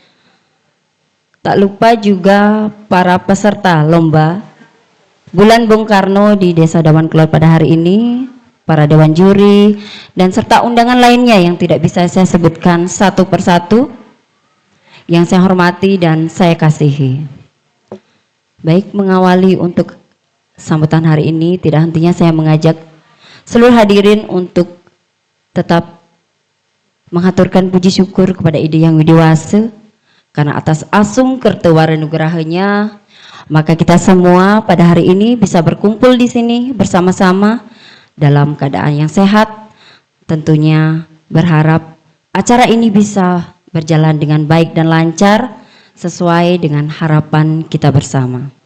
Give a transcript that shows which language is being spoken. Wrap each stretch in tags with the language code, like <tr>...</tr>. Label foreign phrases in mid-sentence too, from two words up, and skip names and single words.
<id>Tak lupa juga para peserta lomba Bulan Bung Karno di Desa Dawan Kelod pada hari ini, para dewan juri, dan serta undangan lainnya yang tidak bisa saya sebutkan satu persatu, yang saya hormati dan saya kasihi. Baik, mengawali untuk sambutan hari ini, tidak hentinya saya mengajak seluruh hadirin untuk tetap mengaturkan puji syukur kepada Ide Yang Widiwasa, karena atas</id> <ban>asung kertewara nugerahanya,</ban> <id>maka kita semua pada hari ini bisa berkumpul di sini bersama-sama dalam keadaan yang sehat. Tentunya berharap acara ini bisa berjalan dengan baik dan lancar sesuai dengan harapan kita bersama.</id>